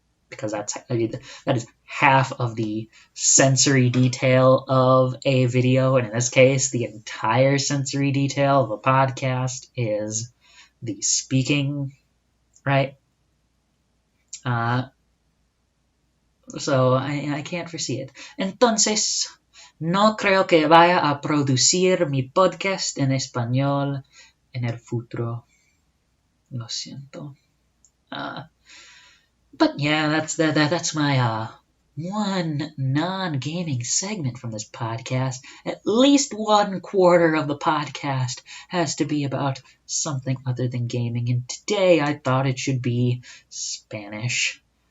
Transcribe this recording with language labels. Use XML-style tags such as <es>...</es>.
<en>Because that is half of the sensory detail of a video, and in this case, the entire sensory detail of a podcast is the speaking, right? So I can't foresee it.</en> <es>Entonces, no creo que vaya a producir mi podcast en español en el futuro. Lo siento.</es> <en>But yeah, that's my one non-gaming segment from this podcast. At least 1/4 of the podcast has to be about something other than gaming, and today I thought it should be Spanish.</en>